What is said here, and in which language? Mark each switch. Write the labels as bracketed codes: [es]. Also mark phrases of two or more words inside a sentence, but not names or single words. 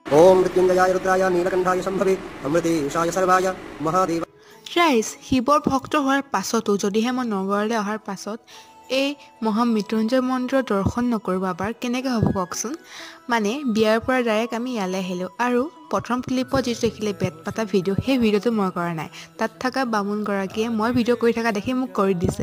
[sa] ओम मृत्युंजयाय रुद्राय नीलकंठाय शंभवे अमृतेशाय सर्वाय महादेव। [as] ৰাইজ শিৱৰ ভক্ত হোৱাৰ পাছতো যদিহে মই নগৰলৈ অহাৰ পাছত এই মহামৃত্যুঞ্জয় মন্দিৰৰ দৰ্শন নকৰোঁ বাবাৰ কেনেকৈ হ'ব কওকচোন। মানে বিয়াৰ পৰা ডাইৰেক্ট আমি ইয়ালৈ আহিলোঁ আৰু প্ৰথম ক্লিপত যিটো দেখিলে বেট পাতা ভিডিঅ' সেই ভিডিঅ'টো মই কৰা নাই। তাত থকা বামুণগৰাকীয়ে মই ভিডিঅ' কৰি থকা দেখি মোক কৰি দিছে।